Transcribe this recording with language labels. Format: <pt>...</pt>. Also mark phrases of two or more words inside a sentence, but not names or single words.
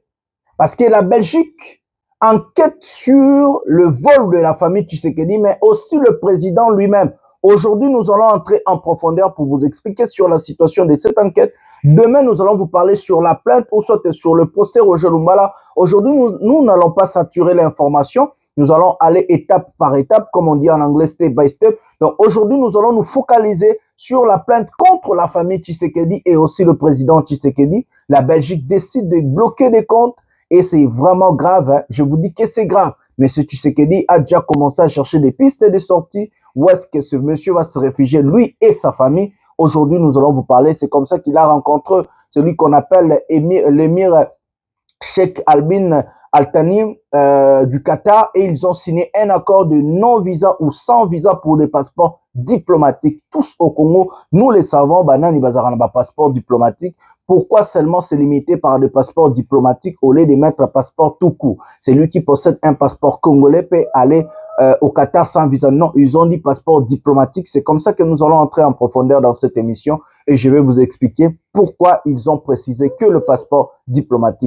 <fr>Parce que la Belgique enquête sur le vol de la famille Tshisekedi, mais aussi le président lui-même. Aujourd'hui, nous allons entrer en profondeur pour vous expliquer sur la situation de cette enquête. Demain, nous allons vous parler sur la plainte ou soit sur le procès Roger Lumbala. Aujourd'hui, nous n'allons pas saturer l'information. Nous allons aller étape par étape, comme on dit en anglais,</fr> <en>step by step.</en> <fr>Donc aujourd'hui, nous allons nous focaliser sur la plainte contre la famille Tshisekedi et aussi le président Tshisekedi. La Belgique décide de bloquer des comptes et c'est vraiment grave. Hein. Je vous dis que c'est grave. Mais ce Tshisekedi a déjà commencé à chercher des pistes de sortie. Où est-ce que ce monsieur va se réfugier, lui et sa famille? Aujourd'hui, nous allons vous parler. C'est comme ça qu'il a rencontré celui qu'on appelle l'émir Sheikh Albin Al-Thani du Qatar et ils ont signé un accord de non-visa ou sans visa pour des passeports diplomatiques. Tous au Congo, nous les savons,</fr> <ln>banani bazarana ba</ln> <fr>passeport diplomatique. Pourquoi seulement se limiter par des passeports diplomatiques au lieu de mettre un passeport tout court? C'est lui qui possède un passeport congolais peut aller au Qatar sans visa. Non, ils ont dit passeport diplomatique. C'est comme ça que nous allons entrer en profondeur dans cette émission et je vais vous expliquer pourquoi ils ont précisé que le passeport diplomatique.</fr>